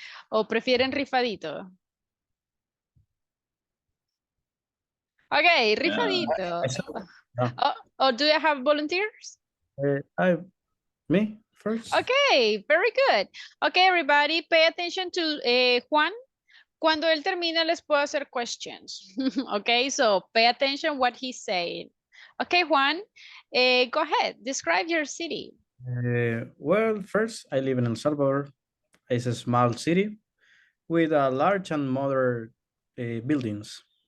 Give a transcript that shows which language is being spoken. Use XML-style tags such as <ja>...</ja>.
<es>¿O prefieren rifadito? Okay, rifadito. No.</es> <en>Oh, do you have volunteers? Me first. Okay, very good. Okay, everybody, pay attention to Juan.</en> <es>Cuando él termine, les puedo hacer questions.</es> <en>Okay, so pay attention what he's saying. Okay, Juan, go ahead. Describe your city. Well, first, I live in El Salvador. It's a small city with a large and modern buildings.</en>